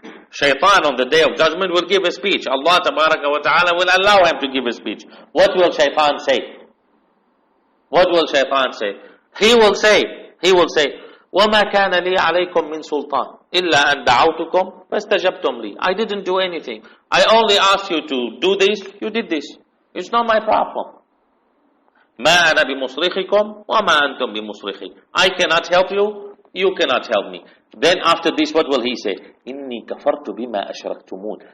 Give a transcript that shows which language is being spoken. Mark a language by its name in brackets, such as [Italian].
[English] Shaitan on the day of judgment will give a speech. Allah Tabaraka wa Ta'ala will allow him to give a speech. What will shaitan say? What will shaitan say? He will say, [Arabic] وَمَا كَانَ لِي عَلَيْكُمْ مِنْ سُلْطَانٍ إِلَّا أَنْ دَعَوْتُكُمْ فَاسْتَجَبْتُمْ لِي. [English] I didn't do anything. I only asked you to do this, you did this. It's not my problem. [Arabic] مَا أَنَا بِمُصْرِخِكُمْ وَمَا أَنْتُمْ بِمُصْرِخِي. [English] I cannot help you, you cannot help me. Then after this, what will he say? [Arabic] إِنِّي كَفَرْتُ بِمَا أَشْرَكْتُمُونَ.